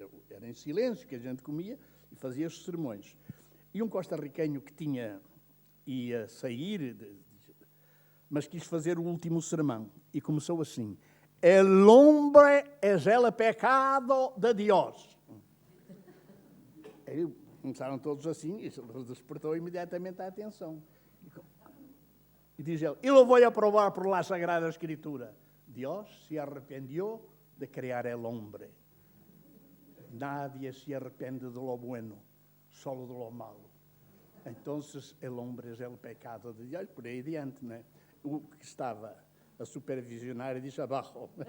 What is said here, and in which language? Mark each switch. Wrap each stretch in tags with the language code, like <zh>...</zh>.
<pt>Era em silêncio que a gente comia e fazia os sermões. E um costarriquenho que ia sair, mas quis fazer o último sermão. E começou assim:</pt> <es>El hombre es el pecado de Dios.</es> <pt>Aí começaram todos assim, e isso despertou imediatamente a atenção. E diz ele:</pt> <es>e lo voy a probar por la Sagrada Escritura. Dios se arrependió de crear el hombre. Nadie se arrepende de lo bueno, solo de lo malo. Entonces, el hombre es el pecado de Dios.</es> <pt>Por aí adiante, né? O que estava a supervisionar disse abaixo.</pt>